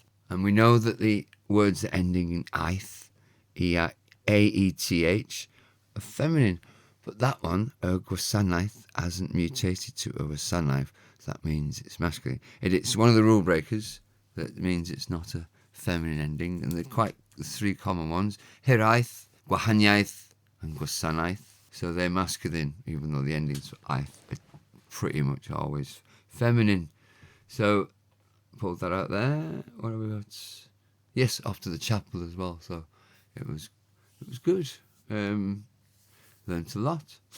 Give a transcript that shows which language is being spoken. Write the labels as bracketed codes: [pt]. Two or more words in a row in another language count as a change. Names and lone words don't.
[en] And we know that the words that ending in aeth, aeth, are feminine. But that one, gwasanaeth, hasn't mutated to wasanaeth. So that means it's masculine. It's one of the rule breakers that means it's not a feminine ending. And they're quite the three common ones. Hiraeth, gwahaniaeth, and gwasanaeth. So they're masculine, even though the endings for aeth are pretty much always feminine. So, pulled that out there. What have we got? Yes, off to the chapel as well. So it was good. Learned a lot.